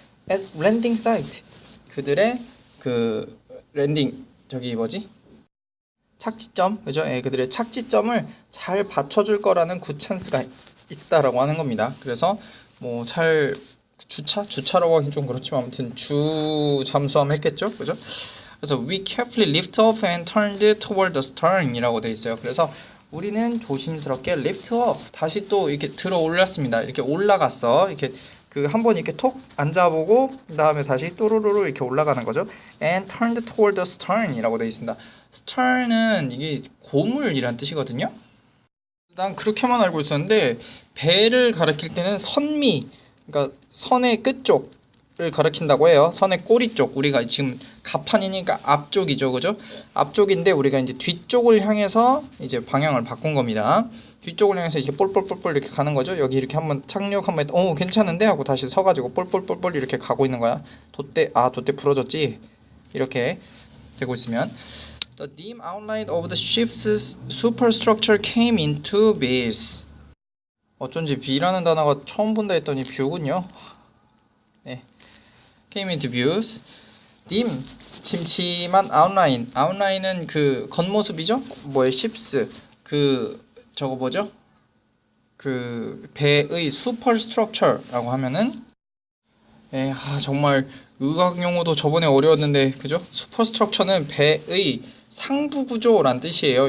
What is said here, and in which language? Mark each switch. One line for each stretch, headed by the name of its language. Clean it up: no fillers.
English: at landing site
Korean: 그들의 그 랜딩 저기 뭐지? 착지점 그죠? 그들의 착지점을 잘 받쳐줄 거라는 굿찬스가 있다라고 하는 겁니다. 그래서 뭐 잘 주차라고 하긴 좀 그렇지만 아무튼 주 잠수함 했겠죠, 그죠? 그래서
English: we carefully lift off and turned toward the stern이라고
Korean: 돼 있어요. 그래서 우리는 조심스럽게
English: lift up
Korean: 다시 또 이렇게 들어 올렸습니다. 이렇게 올라갔어. 이렇게 한번 이렇게 톡 앉아보고 그다음에 다시 또로로로 이렇게 올라가는 거죠.
English: And turned toward the stern이라고
Korean: 돼 있습니다. stern은 이게 고물이란 뜻이거든요. 난 그렇게만 알고 있었는데 배를 가리킬 때는 선미, 그러니까 선의 끝쪽을 가리킨다고 해요. 선의 꼬리 쪽. 우리가 지금 갑판이니까 앞쪽이죠, 그죠? 앞쪽인데 우리가 이제 뒤쪽을 향해서 이제 방향을 바꾼 겁니다. 뒤쪽을 향해서 이렇게 볼볼볼볼 이렇게 가는 거죠. 여기 이렇게 한번 착륙 한번 괜찮은데 하고 다시 서가지고 볼볼볼볼 이렇게 가고 있는 거야. 돛대 부러졌지. 이렇게 되고 있으면
English: The dim outline of the ship's superstructure came into view.
Korean: 어쩐지 B라는 단어가 처음 본다 했더니 뷰군요. 네,
English: came into view. dim
Korean: 침침한
English: outline.
Korean: outline은 그 겉모습이죠. 뭐의 ship's 저거 뭐죠? 그 배의 superstructure라고 하면은 정말 의학 용어도 저번에 어려웠는데 그죠? superstructure는 배의 상부 구조란 뜻이에요.